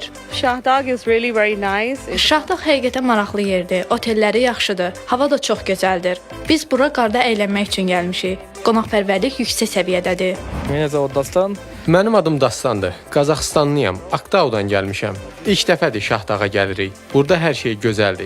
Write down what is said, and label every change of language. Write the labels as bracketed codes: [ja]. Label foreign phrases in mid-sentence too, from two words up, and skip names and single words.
[en] Şahdağ is really very nice. [az] Şahdağ həqiqətən maraqlı yerdir, otelləri yaxşıdır, hava da çox gözəldir. Biz bura qarda əylənmək üçün gəlmişik. Qonaqpərvərlik yüksək səviyyədədir. [ru] Меня зовут [az] Dastan. Mənim adım Dastandır. Qazaxıstanlıyam. Aktaudan gəlmişəm. İlk dəfədir Şahdağa gəlirik. Burada hər şey gözəldir.